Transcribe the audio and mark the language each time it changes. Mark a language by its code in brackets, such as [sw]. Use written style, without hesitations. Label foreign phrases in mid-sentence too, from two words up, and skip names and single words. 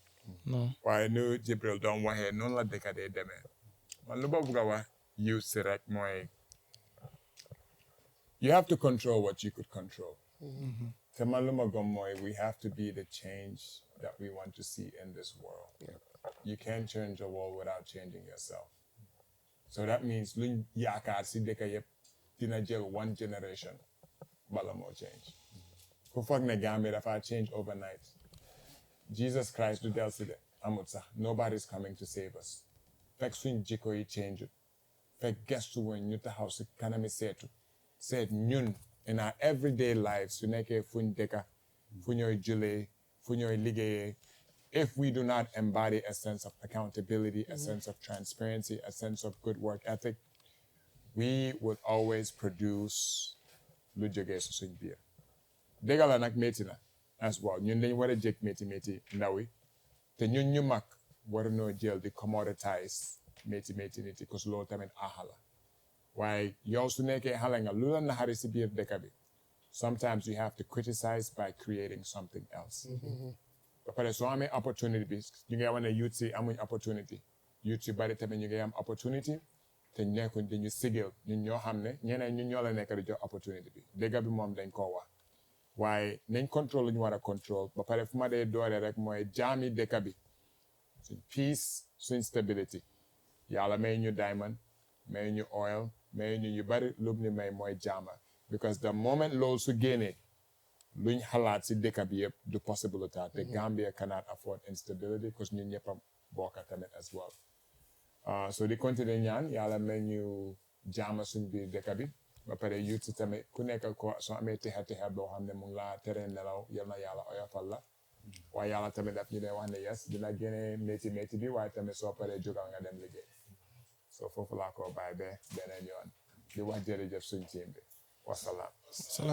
[en] No. [wo] waaye nu Jibril doon waxee noonu la dëkk dee demee man lu ma bëgg a wax use si rek mooy [en] you have to control what you could control. [wo] te man lu ma gëm mooy [en] we have to be the change that we want to see in this world. You can't change the world without changing yourself. [wo] So that means luñ yaakaar si dëkk yëpp dina jël [en] one generation [wo] bala moo change. ku foog ne Gambia dafa change overnight Jesus Christ du del si de amut sax [en] nobody's coming to save [wo] us fekk suñ jikko yi change fekk gestu woon ñu taxaw si kanami seet ñun [en] in our everyday lives [wo] su nekkee fuñ dëkka fu ñooy julee fu ñooy liggéeyee [en] if we do not embody a sense of accountability a sense of transparency a sense of good work ethic [wo] we would always produce lu jógee su suñ biir dëgg la nag métti na [en] as well [wo] ñun dañ war a jég métti ndaw yi te ñun ñu mag waruñoo jël di commoditize métti nit yi parce que loolu tamit aaxa la waaye yow su nekkee xale nga lu la naxari si biir dëkk bi [en] sometimes you have to criticize by creating something else [wo] ba pare soo amee opportunity bi ñu ngi wane youth si amuñ opportunity youth si bari tamit ñu ngi am opportunity te nekkuñ dañu sigil ñun ñoo xam ne ñeneen ñun ñoo la nekk di jox opportunity bi dëgg bi moom dañ koo wax waaye nañ contrôle lu ñu war a contrôle ba pare fu ma dee doore rek mooy jaami dëkk bi suñ peace suñ stability yàlla may ñu diamond may ñu oil may ñu yu bari lu ñu may mooy jaama [en] because the moment [wo] loolu su génnee luñ xalaat si dëkk bi yëpp du possibility te Gambia [en] cannot afford instability [wo] because ñun ñëpp a bokk tamit [en] as well [wo] so di continuer ñaan yàlla may ñu jaama suñ biir dëkk bi ba pare youth si tamit ku nekk ko soo amee texa boo xam ne mu ngi laa tere nelaw yal na yàlla oyofal la waaye yàlla tamit daf ñu dee wax ne yes dina génne métti bi waaye tamit soo paree jógal nga dem liggéey so foofu laa ko bàyyi ba beneen yoon di wax jërëjëf suñ team bi wasalaam.